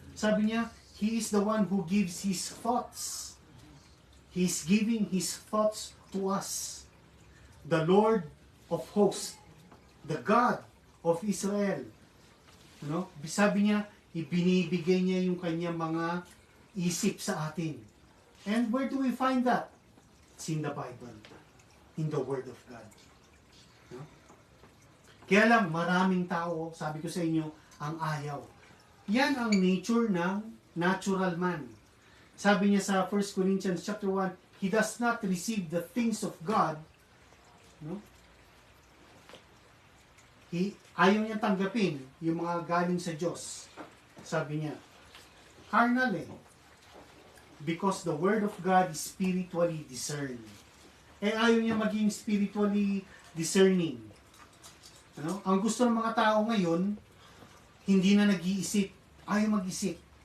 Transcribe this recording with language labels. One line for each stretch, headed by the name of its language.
Filipino: Sabi niya,
English: He is the one who gives His thoughts. He is giving His thoughts to us. The Lord of hosts, the God of Israel.
Filipino: Sabi niya, ibinibigay niya yung kanyang mga isip sa atin.
English: And where do we find that? It's in the Bible. In the Word of God.
Filipino: Kaya lang, maraming tao, sabi ko sa inyo, ang ayaw. Yan ang nature ng natural man. Sabi niya sa
English: 1 Corinthians chapter 1, he does not receive the things of God.
Filipino: Ayaw niya tanggapin yung mga galing sa Diyos. Sabi niya,
English: carnal because the Word of God is spiritually discerned.
Filipino: Ayaw niya maging
English: spiritually discerning.
Filipino: Ang gusto ng mga tao ngayon, hindi na nag-iisip, ayaw mag-isip.